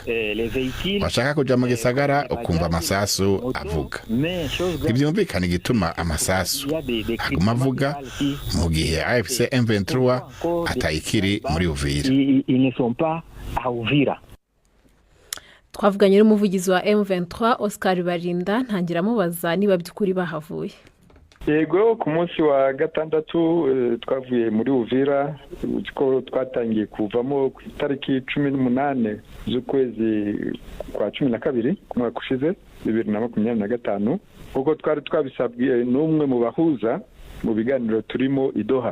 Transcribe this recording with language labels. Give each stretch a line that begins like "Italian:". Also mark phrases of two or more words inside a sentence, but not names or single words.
Rundi: Washaka kuja mu gisagara ukumva amasasu avuga. Ivyumvikana igituma amasasu aguma avuga mu gihe AFC M23 atayikiri muri Uvira. Twavuganye n'umuvugizi wa M23 Oscar Barinda, ntangira mubaza niba by'ukuri bahavuye.
Kinyarwanda: Yego, ku munsi wa gatandatu twavuye muri Uvira, uko twatangiye kuvamo ku itariki 18 z'ukwezi kwa 12 ku mwaka ushize 2025, kuko twari twabisabwiye n'umwe mu bahuza mu biganiro turimo i Doha.